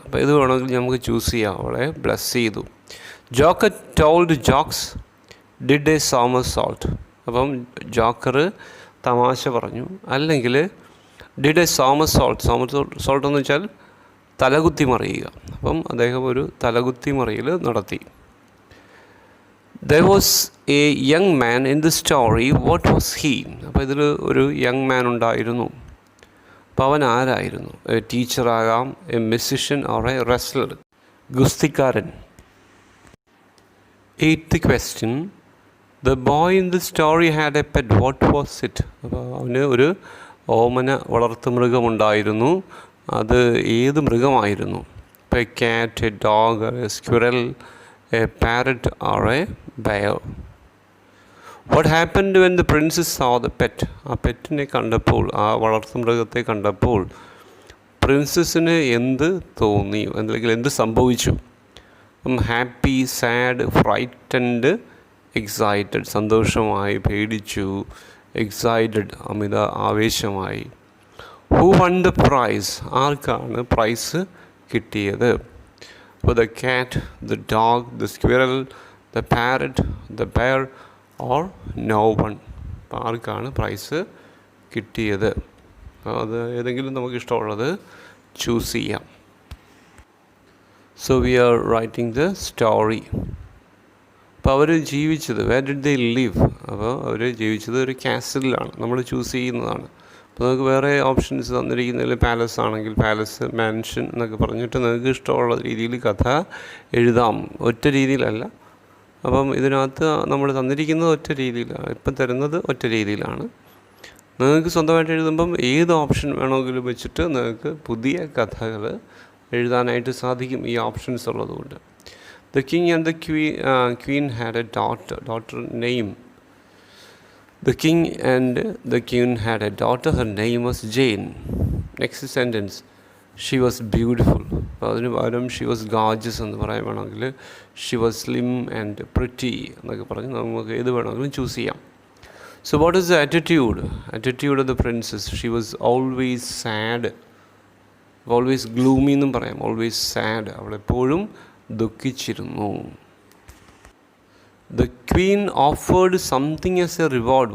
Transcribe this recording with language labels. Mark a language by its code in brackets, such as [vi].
[ml] അപ്പോൾ ഇത് വേണമെങ്കിൽ നമുക്ക് ചൂസ് ചെയ്യാം. അവളെ ബ്ലസ് ചെയ്തു. [en] Joker told jokes, did a somersault. [ml] അപ്പം ജോക്കർ തമാശ പറഞ്ഞു, അല്ലെങ്കിൽ [en] Did a somersault. [ml] സോൾട്ട് എന്ന് വെച്ചാൽ തലകുത്തി മറിയുക. അപ്പം അദ്ദേഹം ഒരു തലകുത്തി മറിയൽ നടത്തി. [en] There was a young man in the story. What was he? [ml] അപ്പോൾ ഇതിൽ ഒരു യങ് മാൻ ഉണ്ടായിരുന്നു. അപ്പോൾ അവൻ ആരായിരുന്നു? [en] a ടീച്ചറാകാം, a musician or a wrestler, [ml] ഗുസ്തിക്കാരൻ. [en] 8th question, the boy in the story had a pet. What was it? [ml] അപ്പോൾ അവന് ഒരു ഓമന വളർത്തുമൃഗമുണ്ടായിരുന്നു. അത് ഏത് മൃഗമായിരുന്നു? ഇപ്പോൾ [en] A cat, a dog, a squirrel, a parrot or a bear. What happened when the princess saw the pet? [ml] ആ പെറ്റിനെ കണ്ടപ്പോൾ, ആ വളർത്തുമൃഗത്തെ കണ്ടപ്പോൾ പ്രിൻസസിന് എന്ത് തോന്നി, അല്ലെങ്കിൽ എന്ത് സംഭവിച്ചു? [en] Happy, sad, frightened, excited. [ml] സന്തോഷമായി, പേടിച്ചു. Excited, Amitha ആവേശമായി. [en] Who won the prize? [ml] ആർക്കാണ് പ്രൈസ് കിട്ടിയത്? [en] For the cat, the dog, the squirrel, the parrot, the bear or no one. [ml] അപ്പോൾ ആർക്കാണ് പ്രൈസ് കിട്ടിയത്? അത് ഏതെങ്കിലും നമുക്ക് ഇഷ്ടമുള്ളത് ചൂസ് ചെയ്യാം. [en] So we are writing the story. [ml] അപ്പോൾ അവർ ജീവിച്ചത് [en] where did they live, [ml] അപ്പോൾ അവർ ജീവിച്ചത് ഒരു കാസിലാണ്. നമ്മൾ ചൂസ് ചെയ്യുന്നതാണ്. അപ്പോൾ നിങ്ങൾക്ക് വേറെ ഓപ്ഷൻസ് തന്നിരിക്കുന്നതിൽ പാലസ് ആണെങ്കിൽ പാലസ്, മാൻഷൻ എന്നൊക്കെ പറഞ്ഞിട്ട് നിങ്ങൾക്ക് ഇഷ്ടമുള്ള രീതിയിൽ കഥ എഴുതാം. ഒറ്റ രീതിയിലല്ല. അപ്പം ഇതിനകത്ത് നമ്മൾ തന്നിരിക്കുന്നത് ഒറ്റ രീതിയിലാണ്, ഇപ്പം തരുന്നത് ഒറ്റ രീതിയിലാണ്. നിങ്ങൾക്ക് സ്വന്തമായിട്ട് എഴുതുമ്പം ഏത് ഓപ്ഷൻ വേണമെങ്കിലും വെച്ചിട്ട് നിങ്ങൾക്ക് പുതിയ കഥകൾ എഴുതാനായിട്ട് സാധിക്കും, ഈ ഓപ്ഷൻസ് ഉള്ളതുകൊണ്ട്. [en] The king and the queen had a daughter name. The king and the queen had a daughter, her name was Jane. Next sentence, she was beautiful. [ml] അപ്പോൾ അതിന് പകരം [en] she was gorgeous [ml] എന്ന് പറയുകയാണെങ്കിൽ [en] she was slim and pretty [ml] എന്നൊക്കെ പറഞ്ഞ് നമുക്ക് ഏത് വേണമെങ്കിലും ചൂസ് ചെയ്യാം. [en] So what is the attitude of the princess? She was always sad, always gloomy [ml] എന്നും പറയാം, [en] always sad. [ml] അവളെപ്പോഴും ദുഃഖിച്ചിരുന്നു. [en] The queen offered something as a reward.